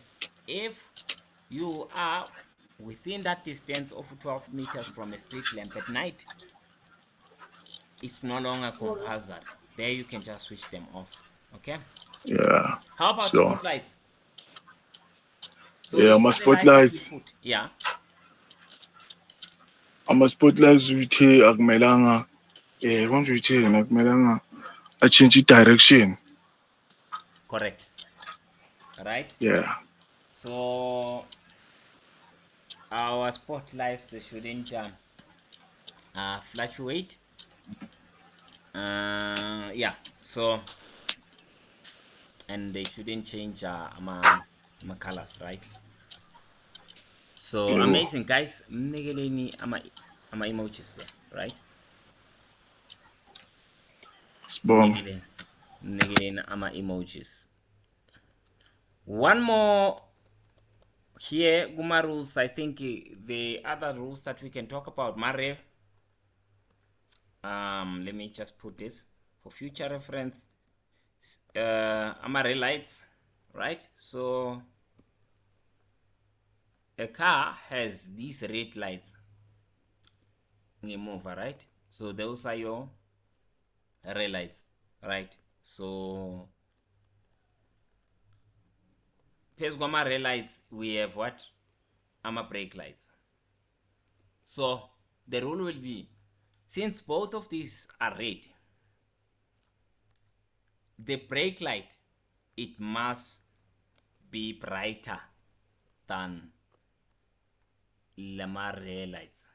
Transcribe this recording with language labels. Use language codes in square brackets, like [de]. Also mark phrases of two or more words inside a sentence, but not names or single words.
[en] If you are within that distance of 12 meters from a street lamp at night, it's no longer compulsory. There you can just switch them off. Okay. Yeah, How about so spotlights? So yeah, these are the lights that we put. Yeah. [nd] ama-spotlights withe akumelanga konje witheni akumelanga a-change i-direction. [en] Correct. Right. Yeah, So our spotlights, they shouldn't fluctuate. Yeah. So and they shouldn't change my colors, right? So yebo, amazing, guys. [nd] Mnikeleni ama emojis [en] there, right? [nd] sibonga. Mnikeleni ama emojis. [en] One more here, Guma rules. I think the other rules that we can talk about, Mare. Let me just put this for future reference. Amare lights, right? So a car has these red lights ngemuva, right? So those are your red lights, right? So [nd] phezu kwama-red [en] lights we have what? Ama-brake lights. So the rule will be, since both of these are red, the brake light, it must be brighter than the rear lights.